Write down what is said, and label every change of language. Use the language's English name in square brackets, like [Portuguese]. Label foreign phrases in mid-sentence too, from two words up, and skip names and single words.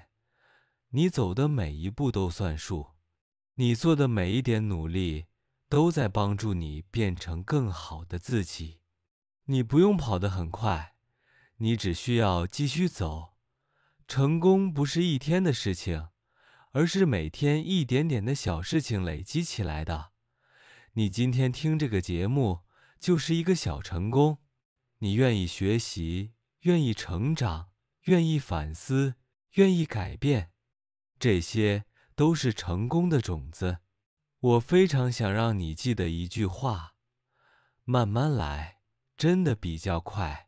[Chinese] 你走的每一步都算數，你做的每一點努力都在幫助你變成更好的自己。你不用跑得很快，你只需要繼續走。成功不是一天的事情，而是每天一點點的小事情累積起來的。你今天聽這個節目就是一個小成功。你願意學習，願意成長，願意反思，願意改變，這些都是成功的種子。我非常想讓你記得一句話：慢慢來，真的比較快。